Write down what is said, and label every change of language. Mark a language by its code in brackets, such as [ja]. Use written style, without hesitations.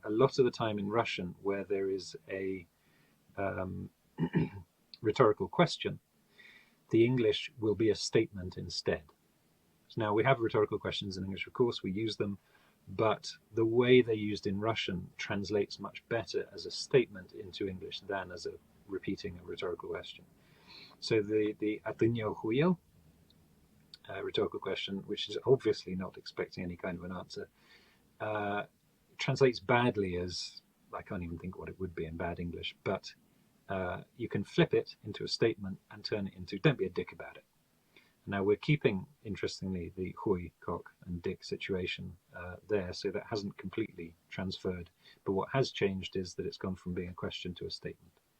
[en] A lot of the time in Russian, where there is a rhetorical question, the English will be a statement instead. So now we have rhetorical questions in English, of course, we use them, but the way they're used in Russian translates much better as a statement into English than as repeating a rhetorical question. [ru] So the "А ты не охуел?" [en] Rhetorical question, which is obviously not expecting any kind of an answer, translates badly as, I can't even think what it would be in bad English, but you can flip it into a statement and turn it into "don't be a dick about it." Now we're keeping, interestingly, the "hui," cock, and dick situation there, so that hasn't completely transferred, but what has changed is that it's gone from being a question to a statement.